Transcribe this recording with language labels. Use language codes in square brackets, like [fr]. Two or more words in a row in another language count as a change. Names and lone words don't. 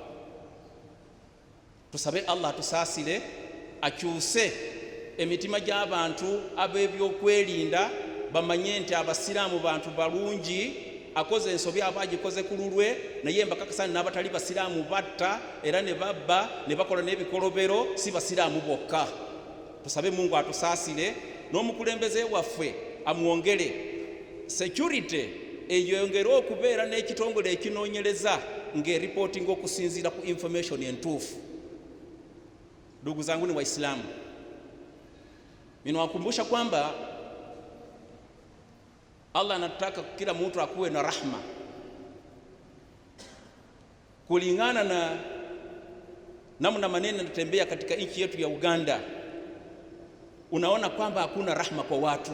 [lg] Tusabe Allah atusaasire, akyuse emitima gy'abantu ab'ebyokwerinda bamanye nti Abasiraamu bantu balungi akoze ensobi aba agikoze ku lulwe naye mbakakasani n'abatali basiraamu batta era ne babba ne bakola n'ebikolobero si basiraamu bokka. Tusabe Mungu atusaasire n'omukulembeze waffe amwongere security eyongere okubeera n'ekitongole ekinoonyereza ng'eriporting okusinziira ku information entuufu. [sw] Ndugu zangu ni Waislamu, ninawakumbusha kwamba Allah anataka kila mtu akuwe na rahma. Kulingana na namna maneno yanatembea katika nchi yetu ya Uganda, unaona kwamba hakuna rahma kwa watu.